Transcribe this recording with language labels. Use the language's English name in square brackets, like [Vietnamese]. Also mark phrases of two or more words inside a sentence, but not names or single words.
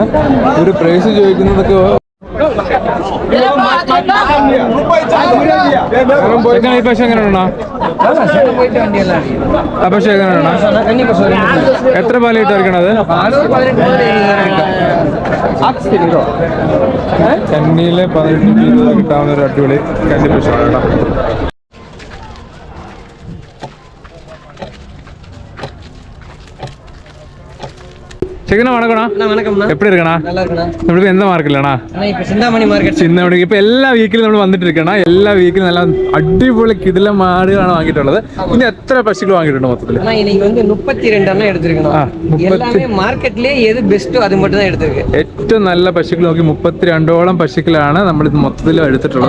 [Malayalam] ഒരു പ്രൈസ് ചോദിക്കുന്നതൊക്കെ ഈ പശു എങ്ങനെയാണോ? ആ പശു എങ്ങനെയാണോ? എത്ര പാല് കിട്ടായിരിക്കണത്? കന്നിയിലെ 18-20 കിട്ടാവുന്ന ഒരു അടിപൊളി കന്നി പശുവാണ് കേട്ടോ. [Tamil] சிக்கன வணக்கம்ண்ணா. எப்படி இருக்கண்ணா? நம்மளுக்கு எந்த மார்க்கெட்லண்ணா? சிந்தாமணி மார்க்கெட். சிந்தாமணி. [Malayalam] ഇപ്പൊ എല്ലാ വീക്കിലും നമ്മൾ വന്നിട്ട് ഇരിക്കണ. എല്ലാ വീക്കിലും നല്ല അടിപൊളി കിടില മാടുകളാണ് വാങ്ങിയിട്ടുള്ളത്. ഇനി എത്ര പശുക്കൾ വാങ്ങിയിട്ടുണ്ട് മൊത്തത്തിൽ? 32 ഏറ്റവും നല്ല പശുക്കൾ നോക്കി 32ഓളം പശുക്കളാണ് നമ്മൾ ഇത് മൊത്തത്തിൽ എടുത്തിട്ടുള്ളത്.